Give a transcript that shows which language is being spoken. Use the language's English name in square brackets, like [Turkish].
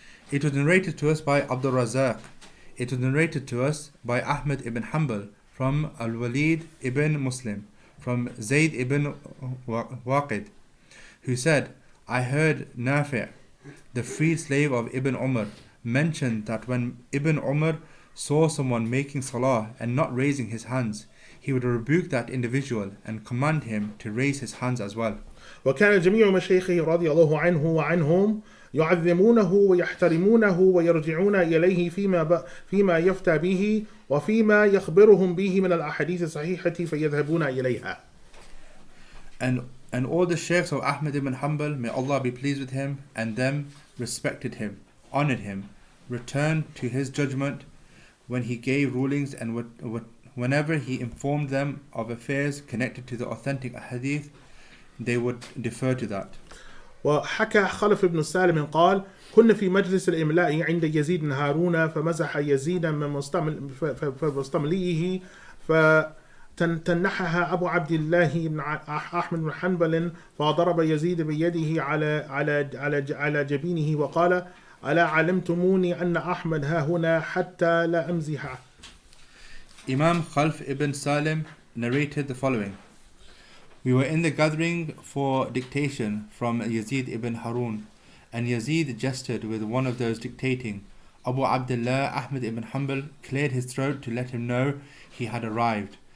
[English] It was narrated to us by Abdul Razak. It was narrated to us by Ahmad ibn Hanbal, from Al-Walid ibn Muslim, from Zayd ibn Waqid, who said, I heard Nafi', the freed slave of Ibn Umar, mention that when Ibn Umar saw someone making salah and not raising his hands, he would rebuke that individual and command him to raise his hands as well. [Arabic] وكان جميع مشايخه رضي الله عنه وعنهم يعظمونه ويحترمونه ويرجعون إليه فيما يفتى به وفيما يخبرهم به من الأحاديث الصحيحة فيذهبون إليها. [English] And all the sheikhs of Ahmad ibn Hanbal, may Allah be pleased with him, and them respected him, honored him, returned to his judgment when he gave rulings and whenever he informed them of affairs connected to the authentic hadith, they would defer to that. [Arabic] وحكى خلف بن سالم قال: كنا في مجلس الإملاء عند يزيد بن هارون فمزح يزيد من مستمليه فتنحها أبو عبد الله بن أحمد بن حنبل فضرب يزيد بيده على جبينه وقال: ألا علمتموني أن أحمد ها هنا حتى لا أمزحه. [English] Imam Khalf ibn Salim narrated the following. We were in the gathering for dictation from Yazid ibn Harun, and Yazid jested with one of those dictating. Abu Abdullah Ahmad ibn Hanbal cleared his throat to let him know he had arrived.